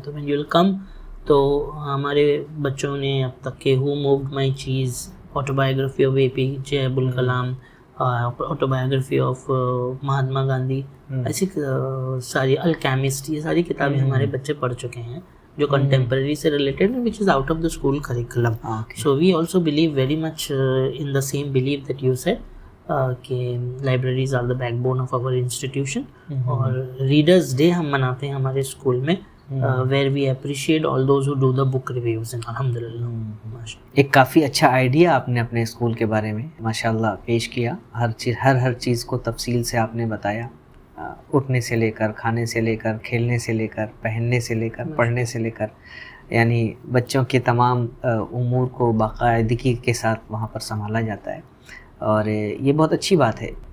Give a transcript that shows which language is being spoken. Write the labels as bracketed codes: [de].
[ur] تو [en] when you'll come، [ur] تو ہمارے بچوں نے اب تک کے Who Moved My Cheese، آٹوبایوگرافی of APJ Abul Kalam, آٹوبایوگرافی of Mahatma Gandhi, ایسی ساری، الکیمسٹ، یہ ساری کتابیں ہمارے بچے پڑھ چکے ہیں جو کنٹمپرری سے related, [en] which is out of the school curriculum. So we also believe very much in the same belief that you said, کہ libraries are the backbone of our institution. [ur] اور ریڈرز ڈے ہم مناتے ہیں ہمارے school میں، [en] Where we appreciate all those who do the book reviews. [ur] الحمد للہ ایک کافی اچھا آئیڈیا آپ نے اپنے اسکول کے بارے میں ماشاء اللہ پیش کیا. ہر چیز کو تفصیل سے آپ نے بتایا، اٹھنے سے لے کر، کھانے سے لے کر، کھیلنے سے لے کر، پہننے سے لے کر، پڑھنے سے لے کر، یعنی بچوں کے تمام امور کو باقاعدگی کے ساتھ وہاں پر سنبھالا جاتا ہے، اور یہ بہت اچھی بات ہے.